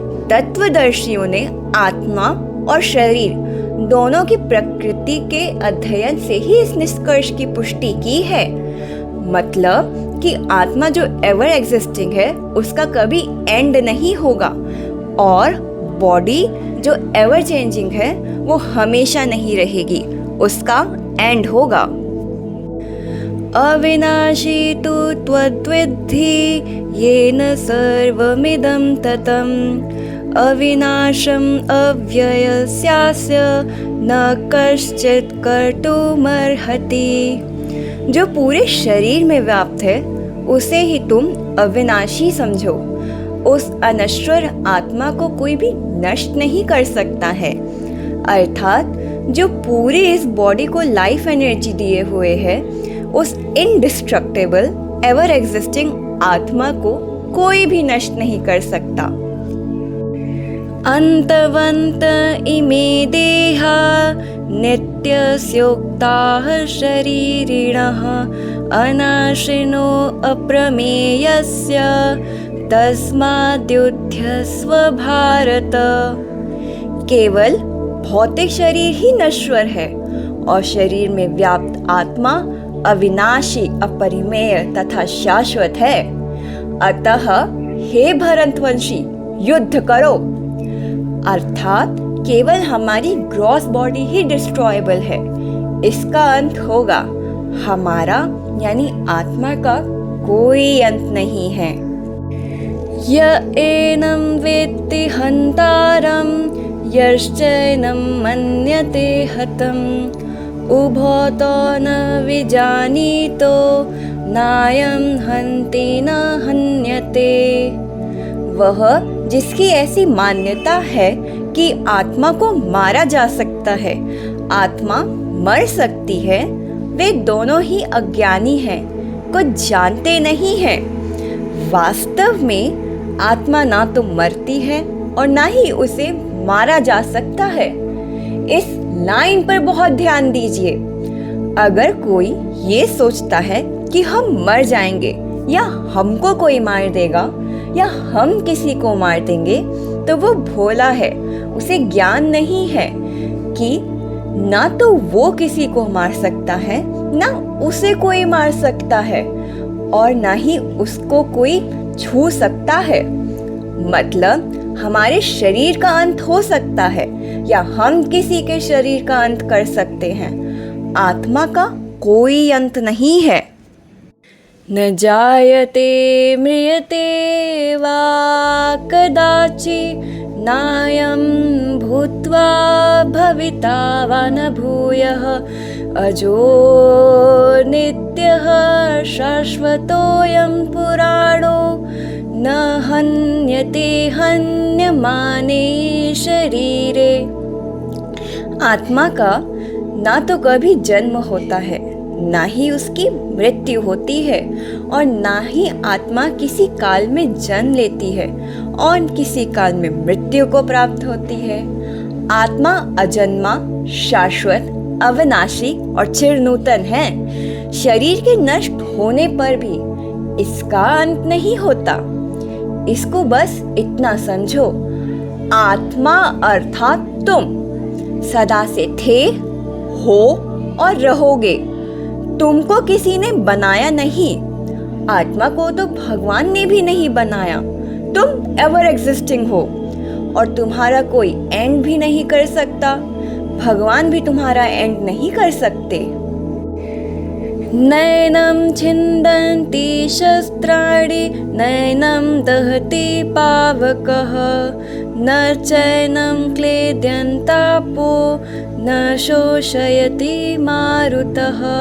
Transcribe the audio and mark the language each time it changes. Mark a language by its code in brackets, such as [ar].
[hi] तत्वदर्शियों ने आत्मा और शरीर दोनों की प्रकृति के अध्ययन से ही इस निष्कर्ष की पुष्टि की है। मतलब कि आत्मा जो [en] ever existing [hi] है उसका कभी एंड नहीं होगा, और बॉडी जो [en] ever changing [hi] है वो हमेशा नहीं रहेगी, उसका एंड होगा। [sa] अविनाशी तु त्वद्विद्धि येन सर्वमिदं ततं अविनाशम् अव्ययस्यास्य न कश्चित् कर्तुमर्हति। [hi] जो पूरे शरीर में व्याप्त है उसे ही तुम अविनाशी समझो। उस अनश्वर आत्मा को कोई भी नष्ट नहीं कर सकता है। अर्थात जो पूरी इस बॉडी को [en] life energy [hi] दिए हुए है, उस [en] indestructible ever existing [hi] आत्मा को कोई भी नष्ट नहीं कर सकता। [sa] अंतवंत इमे देहा नित्यस्योक्ताः शरीरिणः अनाशिनो अप्रमेयस्य तस्माद्युध्यस्व भारत। [hi] केवल भौतिक शरीर ही नश्वर है और शरीर में व्याप्त आत्मा अविनाशी, अपरिमेय तथा शाश्वत है। अतः हे भरतवंशी, युद्ध करो। अर्थात केवल हमारी [en] gross body [hi] ही डिस्ट्रॉयबल है, इसका अंत होगा। हमारा यानी आत्मा का कोई अंत नहीं है। [sa] य एनं वेत्ति हन्तारं यश्चैनं मन्यते हतम् उभतो न विजानीतो नायं हन्ति न हन्यते। [hi] वह जिसकी ऐसी मान्यता है कि आत्मा को मारा जा सकता है, आत्मा मर सकती है, वे दोनों ही अज्ञानी हैं, कुछ जानते नहीं हैं। वास्तव में आत्मा ना तो मरती है और ना ही उसे मारा जा सकता है। इस लाइन पर बहुत ध्यान दीजिए। अगर कोई ये सोचता है कि हम मर जाएंगे या हमको कोई मार देगा या हम किसी को मार देंगे, तो वो भोला है, उसे ज्ञान नहीं है कि ना तो वो किसी को मार सकता है, ना उसे कोई मार सकता है, और ना ही उसको कोई छू सकता है। मतलब हमारे शरीर का अंत हो सकता है या हम किसी के शरीर का अंत कर सकते हैं, आत्मा का कोई अंत नहीं है। [sa] न जायते म्रियते वा कदाचित् नायं भूत्वा भविता वा न भूयः अजो नित्यः शाश्वतोऽयं पुराणो न हन्यते हन्यमाने शरीरे। [hi] आत्मा का ना तो कभी जन्म होता है, ना ही उसकी मृत्यु होती है, और ना ही आत्मा किसी काल में जन्म लेती है और किसी काल में मृत्यु को प्राप्त होती है। आत्मा अजन्मा, शाश्वत, अविनाशी और चिरनूतन है। शरीर के नष्ट होने पर भी इसका अंत नहीं होता। इसको बस इतना समझो, आत्मा अर्थात तुम सदा से थे, हो और रहोगे। तुमको किसी ने बनाया नहीं, आत्मा को तो भगवान ने भी नहीं बनाया। तुम [en] ever existing [hi] हो और तुम्हारा कोई एंड भी नहीं कर सकता। भगवान भी तुम्हारा एंड नहीं कर सकते। [sa] नैनं छिन्दन्ति शस्त्राणि नैनं दहति पावकः न चैनं क्लेद्यन्तापो न शोषयति मारुतः।